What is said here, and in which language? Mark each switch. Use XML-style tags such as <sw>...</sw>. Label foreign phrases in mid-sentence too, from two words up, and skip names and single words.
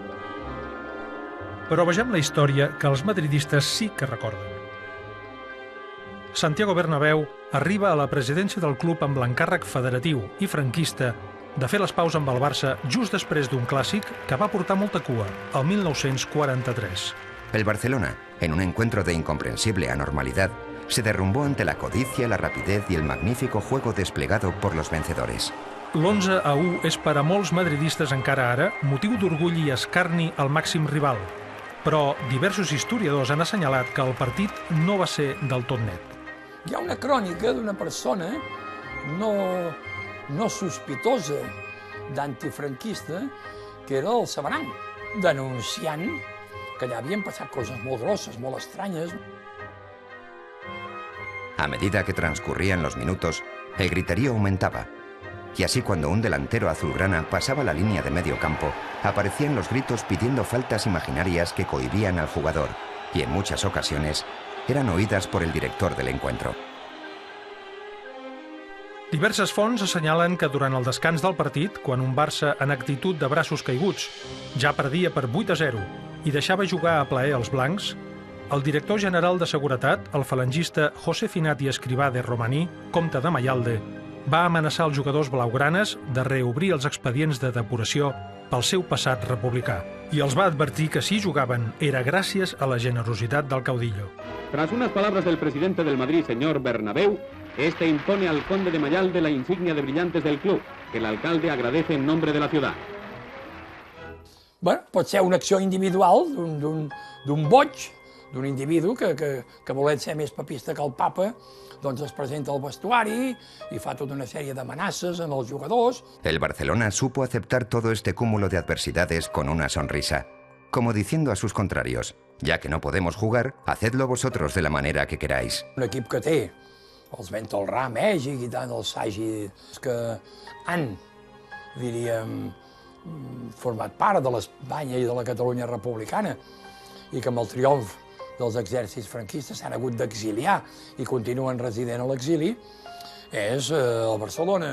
<ca>Però vegem la història que els madridistes sí que recorden. Santiago Bernabéu arriba a la presidència del club amb l'encàrrec federatiu i franquista de fer les paus amb el Barça just després d'un clàssic que va portar molta cua, el 1943.</ca> <es>El Barcelona, en un encuentro de incomprensible anormalidad, se derrumbó ante la codicia, la rapidez y el magnífico juego desplegado por los vencedores.</es> <ca>L'11-1 és per a molts madridistes encara ara motiu d'orgull i escarni al màxim rival, però diversos historiadors han assenyalat que el partit no va ser del tot net. Hi ha una crònica d'una persona no sospitosa d'antifranquista, que era el Sabaranc, denunciant que allà havien passat coses molt grosses, molt estranyes.</ca> <es>A medida que transcurrían los minutos, el griterío aumentaba. Y así cuando un delantero azulgrana pasaba la línea de medio campo, aparecían los gritos pidiendo faltas imaginarias que cohibían al jugador, y en muchas ocasiones eran oídas por el director del encuentro.</es> <ca>Diverses fonts assenyalen que durant el descans del partit, quan un Barça en actitud de braços caiguts ja perdia per 8-0 i deixava jugar a plaer els blancs, el director general de seguretat, el falangista José Finati Escrivá de Romaní, comte de Mayalde, va amenaçar els jugadors blaugranes de reobrir els expedients de depuració pel seu passat republicà. I els va advertir que si jugaven era gràcies a la generositat del caudillo.</ca> <es>Tras unas palabras del presidente del Madrid, señor Bernabéu, este impone al conde de Mayalde la insignia de brillantes del club, que el alcalde agradece en nombre de la ciudad.</es> <ca>Bueno, pot ser una acció individual d'un boig, d'un individu que volent ser més papista que el papa, doncs es presenta al vestuari y fa</ca> <es>toda una serie de</es> <ca>amenaces en los jugadors.</ca> <es>El Barcelona supo aceptar todo este cúmulo de adversidades con una sonrisa, como diciendo a sus contrarios, ya que no podemos jugar, hacedlo vosotros de la manera que queráis.</es> <ca>Un equip que té els Bentalrà, Mèxic i tant, els Sagi, que han, diríem, format part de l'Espanya i de la Catalunya republicana i que amb el triomf dels exèrcits franquistes s'han hagut d'exiliar i continuen resident a l'exili, és el Barcelona.</ca>